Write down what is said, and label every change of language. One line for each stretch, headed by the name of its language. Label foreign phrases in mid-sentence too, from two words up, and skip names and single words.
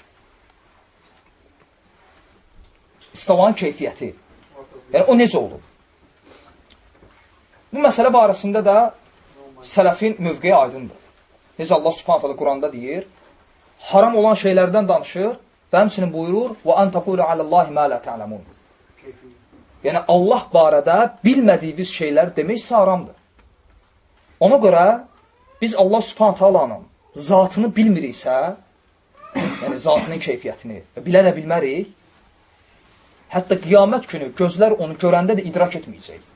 Azerbaijani: İstavanın keyfiyyəti. Yəni, o necə olub? Bu məsələ barəsində də sələfin mövqeyi aydındır. Necə Allah subhanət hələ Quranda deyir, haram olan şeylərdən danışır və həmçinin buyurur,
Arabic: وَاَنْ تَقُولُ عَلَى اللّٰهِ مَا لَا تَعْلَمُونَ.
Azerbaijani: Yəni, Allah barədə bilmədiyiniz şeylər demək isə haramdır. Ona görə biz Allah Subhanahu taalanın zatını bilmiriksə, yəni zatının keyfiyyətini bilə də bilmərik, hətta qiyamət günü gözlər onu görəndə də idrak etməyəcək.